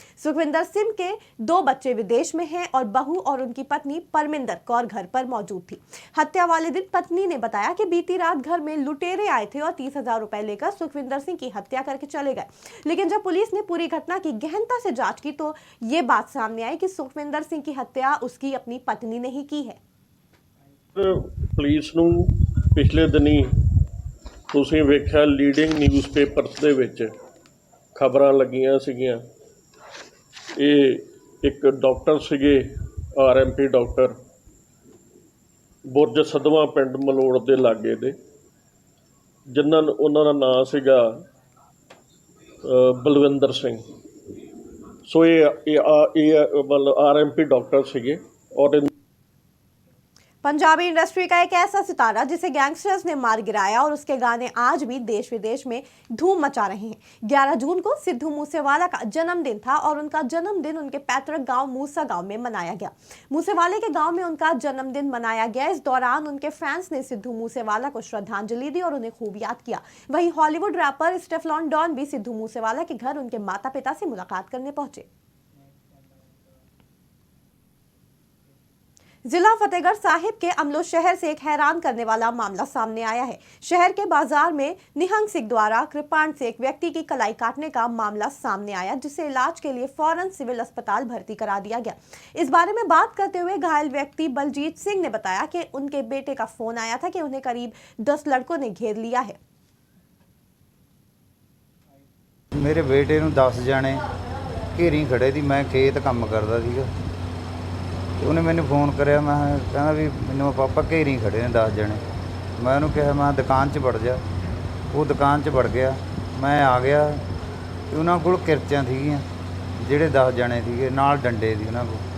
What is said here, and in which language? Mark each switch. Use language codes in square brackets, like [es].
[hi] सुखविंदर सिंह के 2 बच्चे विदेश में हैं और बहू और उनकी पत्नी परमिंदर कौर घर पर मौजूद थी। हत्या वाले दिन पत्नी ने बताया कि बीती रात घर में लुटेरे आए थे और 30,000 रुपए लेकर सुखविंदर सिंह की हत्या करके चले गए। लेकिन जब पुलिस ने पूरी घटना की गहनता से जांच की तो ये बात सामने आई कि सुखविंदर सिंह की हत्या उसकी अपनी पत्नी ने ही की है। [pa] ਪੁਲਿਸ ਨੂੰ ਪਿਛਲੇ ਦਿਨੀ ਤੁਸੀਂ ਵੇਖਿਆ ਲੀਡਿੰਗ ਨਿਊਜ਼ਪੇਪਰਸ ਦੇ ਵਿੱਚ ਖਬਰਾਂ ਲੱਗੀਆਂ ਸੀਗੀਆਂ। ਇਹ ਇੱਕ ਡਾਕਟਰ ਸੀਗੇ ਆਰਐਮਪੀ ਡਾਕਟਰ ਬੁਰਜ ਸਦਵਾ ਪਿੰਡ ਮਲੋੜ ਦੇ ਲਾਗੇ ਦੇ, ਜਿਨ੍ਹਾਂ ਉਹਨਾਂ ਦਾ ਨਾਂ ਸੀਗਾ ਬਲਵਿੰਦਰ ਸਿੰਘ। ਸੋ ਇਹ ਮਤਲਬ आरएमपी डॉक्टर ਸੀਗੇ और [hi] पंजाबी इंडस्ट्री का एक ऐसा सितारा जिसे गैंगस्टर्स ने मार गिराया और उसके गाने आज भी देश विदेश में धूम मचा रहे हैं। 11 जून को सिद्धू मूसेवाला का जन्मदिन था और उनका जन्मदिन उनके पैतृक गांव मूसा गांव में मनाया गया। मूसेवाले के गांव में उनका जन्मदिन मनाया गया। इस दौरान उनके फैंस ने सिद्धू मूसेवाला को श्रद्धांजलि दी और उन्हें खूब याद किया। वहीं हॉलीवुड रैपर स्टेफलॉन डॉन भी सिद्धू मूसेवाला के घर उनके माता पिता से मुलाकात करने पहुंचे। जिला फतेहगढ़ साहिब के अमलो शहर से एक हैरान करने वाला मामला सामने आया है। शहर के बाजार में निहंग सिंह द्वारा कृपाण से एक व्यक्ति की कलाई काटने का मामला सामने आया, जिसे इलाज के लिए फौरन सिविल अस्पताल भर्ती करा दिया गया। इस बारे में बात करते हुए घायल व्यक्ति बलजीत सिंह ने बताया कि उनके बेटे का फोन आया था कि उन्हें करीब 10 लड़कों ने घेर लिया है। [pa] मेरे बेटे ਨੂੰ 10 ਜਾਣੇ ਘੇਰੀ ਖੜੇ ਸੀ। मैं खेत ਕੰਮ ਕਰਦਾ ਸੀਗਾ ਤੇ ਉਹਨੇ ਮੈਨੂੰ ਫੋਨ ਕਰਿਆ। ਮੈਂ ਕਹਿੰਦਾ ਵੀ ਮੈਨੂੰ ਪਾਪਾ ਘੇਰੀ ਖੜੇ ਨੇ 10 ਜਣੇ। ਮੈਂ ਉਹਨੂੰ ਕਿਹਾ ਮੈਂ ਦੁਕਾਨ 'ਚ ਵੜ ਜਾ। ਉਹ ਦੁਕਾਨ 'ਚ ਵੜ ਗਿਆ। ਮੈਂ ਆ ਗਿਆ ਤੇ ਉਹਨਾਂ ਕੋਲ ਕਿਰਚਾਂ ਸੀਗੀਆਂ, ਜਿਹੜੇ 10 ਜਣੇ ਸੀਗੇ ਨਾਲ ਡੰਡੇ ਸੀ ਉਹਨਾਂ ਕੋਲ।